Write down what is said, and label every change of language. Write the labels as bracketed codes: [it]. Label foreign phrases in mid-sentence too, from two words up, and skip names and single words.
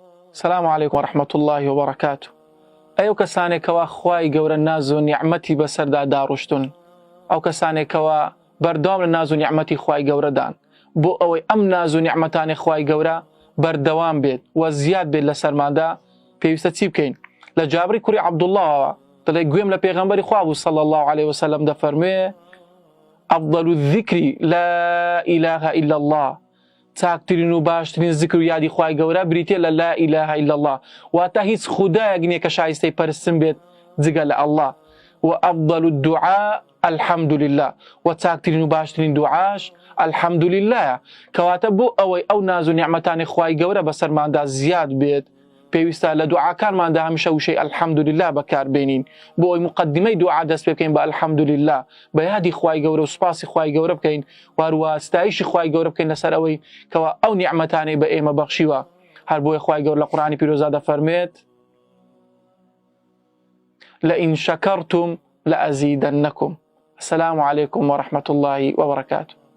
[ar] السلام عليكم ورحمة الله وبركاته. [ckb] ئەو کەسانێکەوە خوای گەورە ناز و نیعمەتی بەسەردا داڕشتون، ئەو کەسانێکەوە بەردەوام لە ناز و نیعمەتی خوای گەورەدان بۆ ئەوەی ئەم ناز و نیعمەتانی خوای گەورە بەردەوام بێت و زیاد بێت لە سەرمادا، پێویستە چی بکەین؟ لە جابری کوڕی عەبدوڵڵەوە دەڵێ گوێم لە پێغەمبەری خوا بوو [ar] صلی الله عليه وسلم [ckb] دەفەرموێ [ar] ئەفضەل الذکر لا إله إلا الله، [ckb] چاکترین و باشترین ذکر و یادی خوای گەورە بریتێ لە [ar] لا إله إلا الله، [ckb] واتە هیچ خودایەک نییە کە شایستەی پەرستن بێت جگە لە ئەڵڵا. [ar] و ئەفضەل الدعاء الحمد لله، [ckb] و چاکترین و باشترین دوعاش [ar] الحمد لله، [ckb] کەواتە بۆ ئەوەی ئەو ناز و نیعمەتانی خوای گەورە بەسەرماندا زیاد بێت پێویستە لە دوعاکانماندا هەمیشە وشەی [ar] الحمد لله [ckb] بەکاربێنین بۆ ئەوەی مقدمەی دوعا دەست پێ بکەین بە [ar] الحمد لله، [ckb] بە یادی خوای گەورە و سوپاسی خوای گەورە بکەین، واروە ستایشی خوای گەورە بکەین لەسەر ئەوەی کەوا ئەو نیعمەتانەی بە ئێمە بەخشیوە. هەر بۆیە خوای گەورە لە قورئانی پیرۆزدا دەفەرمێت [ar] لئن شەکەرتم لەئەزیدەنەکم. السلام عليكم ورحمة الله وبركاته.